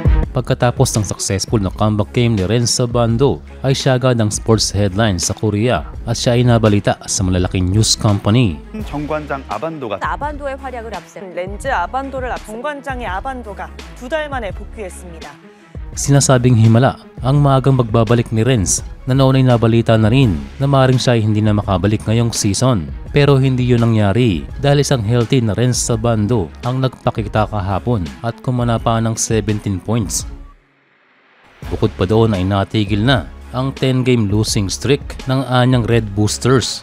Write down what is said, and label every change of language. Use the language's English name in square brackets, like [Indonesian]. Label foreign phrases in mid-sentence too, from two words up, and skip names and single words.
[Filipino] Pagkatapos ng successful na [English] comeback game [Filipino] ni Renz Abando, ay siya agad ang [English] sports headline [Filipino] sa Korea at siya ay nabalita sa malalaking [English] news company. [Korean] 정관장 아반도가 아반도의 활약을 앞세 렌즈 아반도를 정관장의 아반도가 2달 만에 복귀했습니다. [Filipino] Sinasabing himala ang maagang magbabalik ni Renz na noon ay nabalita na rin na maaaring siya ay hindi na makabalik ngayong season. Pero hindi yun nangyari dahil isang healthy na Renz Abando ang nagpakita kahapon at kumana pa ng 17 points. Bukod pa doon ay natigil na ang 10-game [English] losing streak [Filipino] ng anyang Red Boosters.